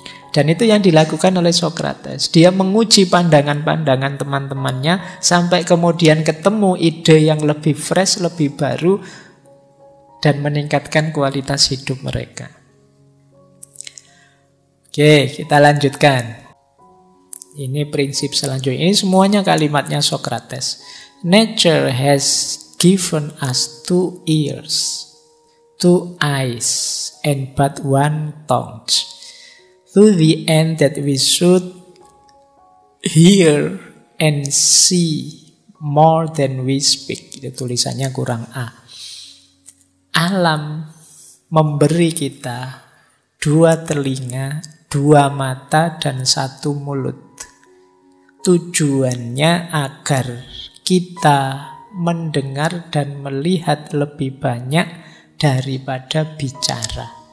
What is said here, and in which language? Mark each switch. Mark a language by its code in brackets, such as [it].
[id] Dan itu yang dilakukan oleh Sokrates. Dia menguji pandangan-pandangan teman-temannya sampai kemudian ketemu ide yang lebih fresh, lebih baru, dan meningkatkan kualitas hidup mereka. Oke, kita lanjutkan. Ini prinsip selanjutnya. Ini semuanya kalimatnya Sokrates. [en] Nature has given us 2 ears, 2 eyes, and but 1 tongue, to the end that we should hear and see more than we speak. [id] Itu tulisannya kurang A. Alam memberi kita 2 telinga, 2 mata, dan 1 mulut. Tujuannya agar kita mendengar dan melihat lebih banyak daripada bicara.